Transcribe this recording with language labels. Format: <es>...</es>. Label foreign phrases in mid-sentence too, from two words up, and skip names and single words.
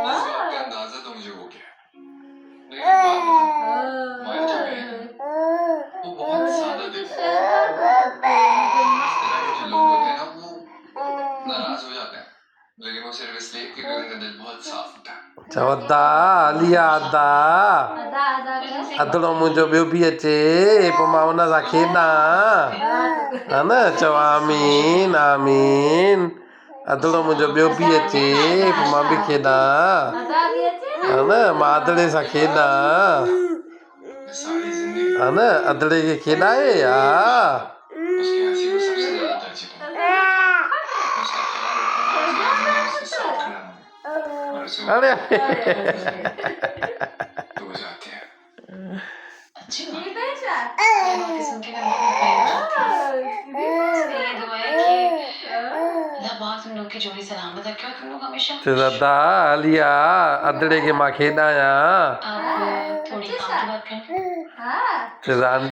<hi>इस बात का अंदाजा तो मुझे हो गया, लेकिन एक बात बता, मान जो है वो बहुत सादा दिल है। इस तरह के जो लोग होते हैं ना वो नाराज हो जाते हैं, लेकिन वो सिर्फ इसलिए क्योंकि उनका दिल बहुत साफ होता है।</hi> <sd>चवदा लिया अदा अदड़ो मुंहिंजो ॿियो बि अचे पोइ मां हुन सां खेॾां हा न चओ आमीन आमीन अदड़ो मुंहिंजो ॿियो बि अचे पोइ मां बि खेॾां हा न मां अदड़े सां खेॾां</sd> <hi>सारी जिंदगी</hi> <sd>हा न अदड़े खे खेॾाए हा</sd> <hi>उसकी हंसी को सबसे ज्यादा तरजीह दूंगा। उसका ख्याल रखूंगा, उसकी जिंदगी उसके साथ खड़ा रहूंगा और उसे अरे तो जाते हैं। अच्छी बात ये बातें सुन के मैं बहुत प्यार करती हूँ। ये दुआ है कि अल्लाह पाक तुम लोग की जोड़ी सलामत रखे और तुम लोग हमेशा</hi> <sd>चवदा लिया अदड़े खे मां खेॾायां</sd> <hi>आप थोड़ी काम की बात करें।</hi> <sd>चवदा</sd>